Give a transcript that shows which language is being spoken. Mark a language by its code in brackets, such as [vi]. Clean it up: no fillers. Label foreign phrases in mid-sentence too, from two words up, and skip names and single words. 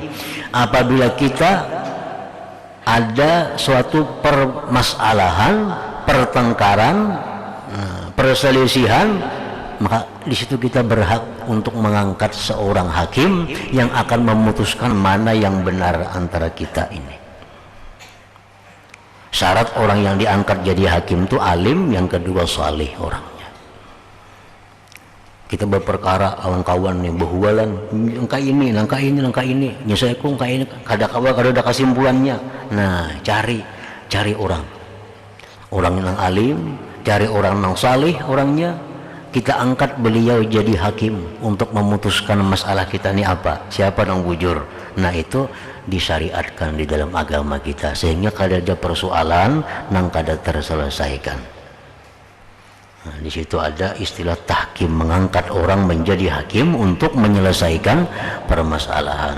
[id] Apabila kita ada suatu permasalahan, pertengkaran, perselisihan, maka di situ kita berhak untuk mengangkat seorang hakim yang akan memutuskan mana yang benar antara kita ini. Syarat orang yang diangkat jadi hakim itu alim, yang kedua saleh orangnya. [bjn] Kita berperkara kawan-kawan nih behualan angka ini nyesaku angka ini kada kawa kada ada kesimpulannya. [id] Nah, cari orang yang alim, cari orang yang salih orangnya, kita angkat beliau jadi hakim untuk memutuskan masalah kita ini apa, siapa yang bujur. Nah, itu disyariatkan di dalam agama kita sehingga kada ada persoalan nang kada terselesaikan. Nah, di situ ada istilah tahkim, mengangkat orang menjadi hakim untuk menyelesaikan permasalahan.